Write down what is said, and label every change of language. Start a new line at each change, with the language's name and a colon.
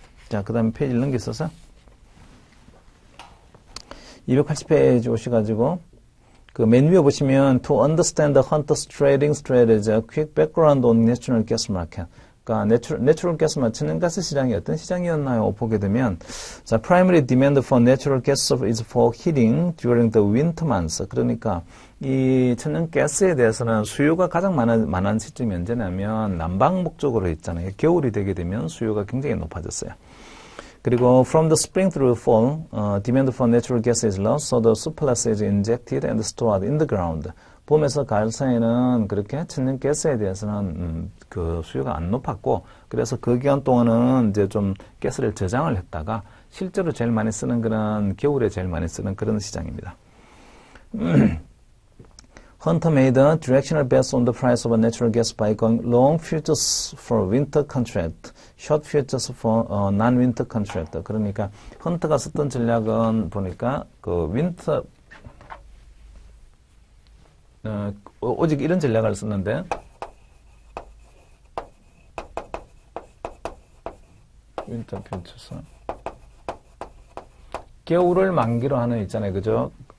Korean: 자, 그다음에 페이지를 넘겼어서 280페이지 오셔가지고. 그 맨 위에 보시면
English: to understand the Hunter's trading strategy, quick background on natural gas market.
Korean: 그러니까 natural gas market, 천연가스 시장이 어떤 시장이었나요? 보게 되면 자,
English: primary demand for natural gas is for heating during the winter months.
Korean: 그러니까 이 천연가스에 대해서는 수요가 가장 많은 시점이 언제냐면 난방 목적으로 있잖아요. 겨울이 되게 되면 수요가 굉장히 높아졌어요.
English: 그리고 from the spring through fall, demand for natural gas is low, so the surplus is injected and stored in the ground.
Korean: 봄에서 가을 사이에는 그렇게 천연가스에 대해서는 그 수요가 안 높았고, 그래서 그 기간 동안은 이제 좀 가스를 저장을 했다가 실제로 제일 많이 쓰는 그런 겨울에 제일 많이 쓰는 그런 시장입니다.
English: Hunter made a directional bet on the price of natural gas by going long futures for winter contract, short futures for non-winter contract.
Korean: 그러니까 헌터가 썼던 전략은 보니까 그 윈터 오직 이런 전략을 썼는데 윈터 퓨처스 겨울을 만기로 하는 있잖아요, 그죠?